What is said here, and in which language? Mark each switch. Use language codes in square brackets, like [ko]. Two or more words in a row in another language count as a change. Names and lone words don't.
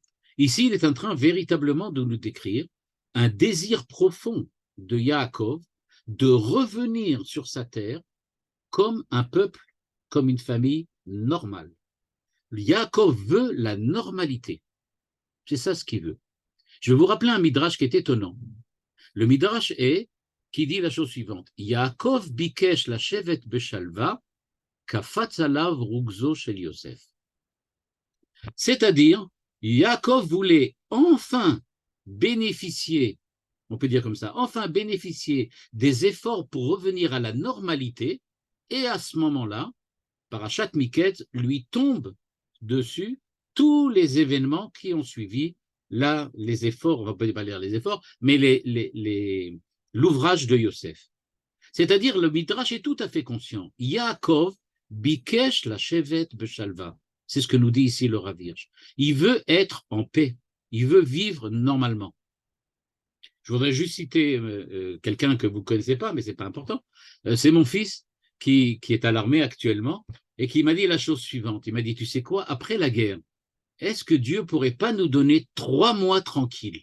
[fr] Ici, il est en train véritablement de nous décrire un désir profond de Yaakov de revenir sur sa terre comme un peuple, comme une famille normale. Yaakov veut la normalité. C'est ça ce qu'il veut. Je vais vous rappeler un midrash qui est étonnant. Le midrash qui dit la chose suivante. [he] יעקב ביקש לשבת בשלווה קפץ עליו רוגזו של יוסף. [fr] C'est-à-dire, Yaakov voulait enfin bénéficier, on peut dire comme ça, enfin bénéficier des efforts pour revenir à la normalité, et à ce moment-là, Parashat Miket lui tombe dessus tous les événements qui ont suivi là, les efforts, on va pas lire les efforts, mais l'ouvrage de Yosef. C'est-à-dire, le Midrash est tout à fait conscient. [he] יעקב ביקש לשבת בשלווה. [fr] C'est ce que nous dit ici le Rav Hirsch. Il veut être en paix. Il veut vivre normalement. Je voudrais juste citer quelqu'un que vous ne connaissez pas, mais ce n'est pas important. C'est mon fils qui est à l'armée actuellement et qui m'a dit la chose suivante. Il m'a dit, tu sais quoi, après la guerre, est-ce que Dieu ne pourrait pas nous donner 3 mois tranquilles?